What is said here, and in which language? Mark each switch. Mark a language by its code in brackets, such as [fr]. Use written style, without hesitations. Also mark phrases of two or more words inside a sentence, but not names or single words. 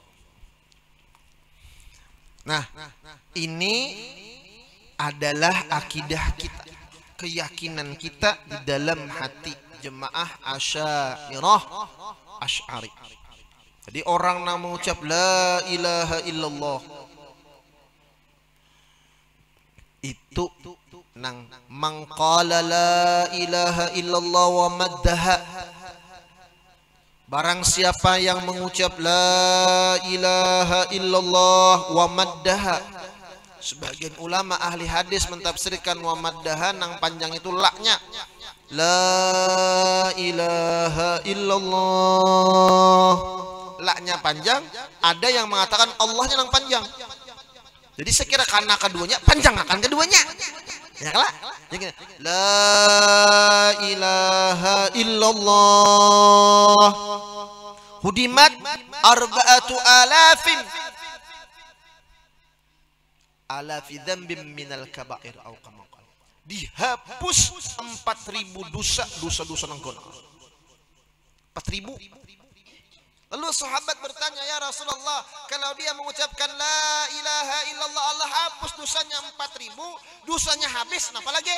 [id] Nah, ini adalah akidah kita, keyakinan kita di dalam hati jemaah Asy'ariyah Asy'ari. Jadi orang yang mengucap [ar] لا إله إلا الله [id] itu nang [ar] من قال لا إله إلا الله ومدها. [id] Barang siapa yang mengucap [ar] لا إله إلا الله ومدها. [id] Sebagian ulama ahli hadis mentafsirkan [ar] ومدها [id] nang panjang itu laknya. [ar] لا إله إلا الله. [id] La-nya panjang, ada yang mengatakan Allahnya yang panjang. Jadi sekira karena keduanya panjang akan keduanya. Ya kan? [ar] لا إله إلا الله. هدمت أربعة آلاف. ألف ذنب من الكبائر أو كما قال. [bjn] Dihapus 4.000 dosa nang kono. 4.000. [id] Lalu sahabat bertanya, [ar] يا رسول الله, [id] kalau dia mengucapkan [ar] لا إله إلا الله, [id] Allah hapus dosanya 4.000, dosanya habis, kenapa lagi?